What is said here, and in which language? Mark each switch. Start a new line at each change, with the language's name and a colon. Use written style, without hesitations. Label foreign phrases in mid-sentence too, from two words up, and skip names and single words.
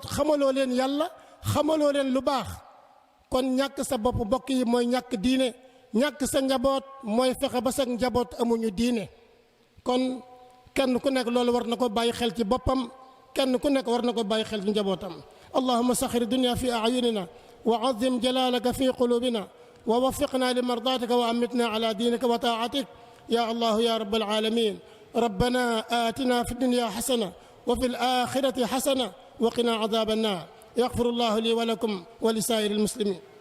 Wolof: xamaloo leen yàlla xamaloo leen lu baax kon ñàkk sa bopp mbokk yi mooy ñàkk diine ñàkk sa njaboot mooy fexe ba sa njaboot amuñu diine kon kenn ku nekk loolu war na ko bàyyi xel ci boppam kenn ku nekk war na ko bàyyi xel ci njabootam
Arabic: اللهم صغر الدنيا في أعيننا وعظم جلالك في قلوبنا ووفقنا لمرضاتك وأمتنا على دينك وطاعتك يا الله يا رب العالمين ربنا آتنا في الدنيا حسنة وفي الآخرة حسنة وقنا عذاب النار يغفر الله لي ولكم ولسائر المسلمين